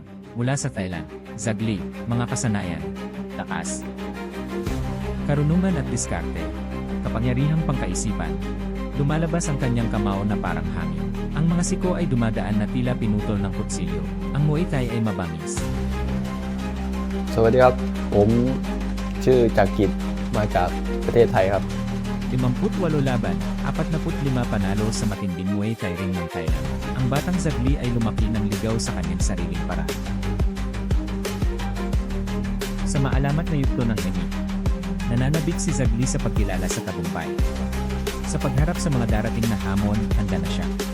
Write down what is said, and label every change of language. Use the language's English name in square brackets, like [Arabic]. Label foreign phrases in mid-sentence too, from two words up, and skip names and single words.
[Filipino] Mula sa Thailand, Zagli, mga kasanayan, lakas, karunungan at diskarte, kapangyarihang pangkaisipan. Lumalabas ang kanyang kamao na parang hangin. Ang mga siko ay dumadaan na tila pinutol ng kutsilyo. Ang Muay Thai ay mabangis. [Thai] สวัสดีครับผมชื่อจักรกิจมาจากประเทศไทยครับ [Filipino] 58 laban, 45 panalo sa matinding Muay Thai ring ng Thailand. Ang batang Zagli ay lumaki ng ligaw sa kanyang sariling paraan. Sa maalamat na yugto ng Emi, nananabik si Zagli sa pagkilala sa tagumpay. Sa pagharap sa mga darating na hamon, handa na siya.